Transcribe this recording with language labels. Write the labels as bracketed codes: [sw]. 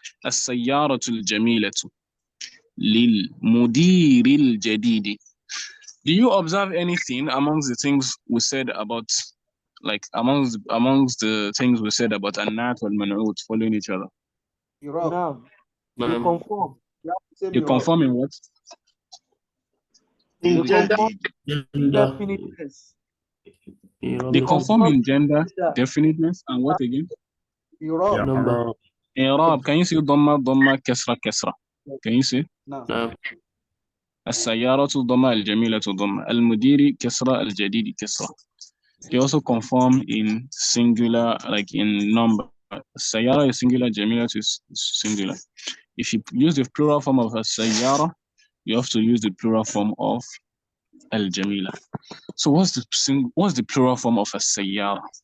[ar] السيارة الجميلة للمدير الجديد. [en] Do you observe anything amongst the things we said about, like amongst the things we said about An-Nat wal Man'ut following each other? No. You conform. You conform in what? In gender. Definiteness. They conform in gender, definiteness, and what again? Number. I'rab. Can you see Dhamma, Kasra, Kasra? Can you see? No. [ar] السيارة ضمة الجميلة ضمة المدير كسرة الجديد كسرة. [en] They also conform in singular, like in number. السيارة is singular, جميلة is singular. If you use the plural form of السيارة, you have to use the plural form of الجميلة. So what's the plural form of السيارة?